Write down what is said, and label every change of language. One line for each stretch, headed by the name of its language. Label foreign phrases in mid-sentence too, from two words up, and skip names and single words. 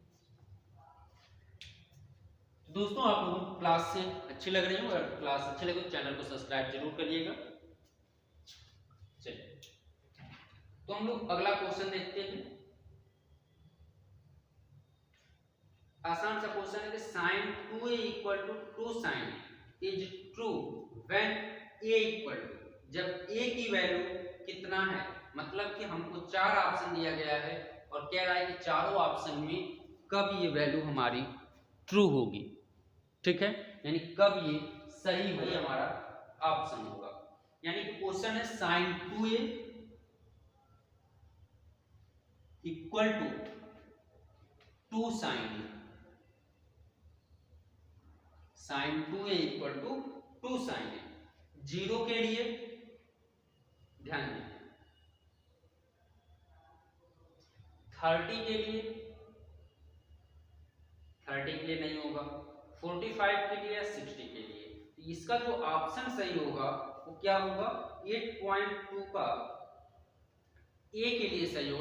Hindi: दोस्तों आप लोगों को क्लास से अच्छी लग रही हो, अगर क्लास अच्छी लगे तो चैनल को सब्सक्राइब जरूर करिएगा। चलिए तो हम लोग अगला क्वेश्चन देखते हैं। आसान सा क्वेश्चन है कि sin 2a = 2 sin
English: is true when
Hindi: a = जब a की वैल्यू कितना है, मतलब कि हमको चार ऑप्शन दिया गया है और कह रहा है कि चारों ऑप्शन में कब ये वैल्यू हमारी ट्रू होगी। ठीक है, यानी कब ये सही वही हमारा ऑप्शन होगा। यानी कि क्वेश्चन है sin 2a = 2 sin a, sin 2a = 2 sin a। 0 के लिए ध्यान दें, 30 के लिए नहीं होगा, 45 के लिए या 60 के लिए। तो इसका जो ऑप्शन सही होगा वो क्या होगा 8.2 का ए के लिए सही होगा।